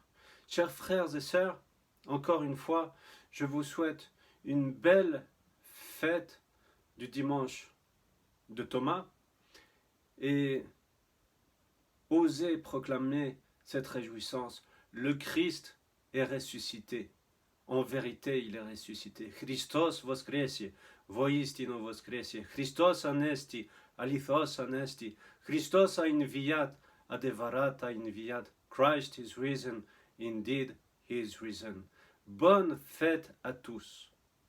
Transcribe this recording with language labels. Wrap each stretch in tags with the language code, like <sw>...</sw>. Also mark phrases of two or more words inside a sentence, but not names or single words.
<fr>Chers frères et sœurs, encore une fois, je vous souhaite une belle fête du dimanche de Thomas et osez proclamer cette réjouissance. Le Christ est ressuscité. En vérité, il est ressuscité.</fr> <ru>Христос воскресе, воистину воскресе.</ru> <el>Χριστός ανέστη, αληθώς ανέστη.</el> <ro>Christos a inviat, adevărat a inviat.</ro> <en>Christ is risen, indeed he is risen.</en> <fr>Bonne fête à tous.</fr>